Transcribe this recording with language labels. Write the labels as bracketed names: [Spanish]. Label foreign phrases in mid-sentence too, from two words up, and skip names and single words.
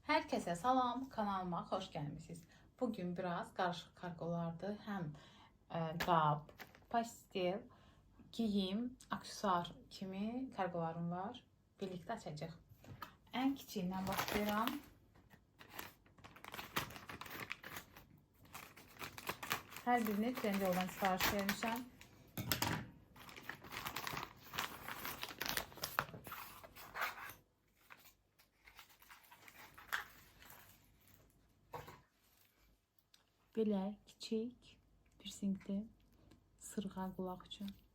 [Turkish] Herkese salam, kanalıma hoş gelmişsiniz. Bugün biraz karışık kargolardı. [Azerbaijani] Hem qab, pastel, giyim, aksesuar kimi kargolarım var. Birlikte açacağıq. En kiçiyindən başlayıram. Hər birini Trendyoldan sifariş vermişəm. Belə kiçik pirsingli sırğa qulaq üçün.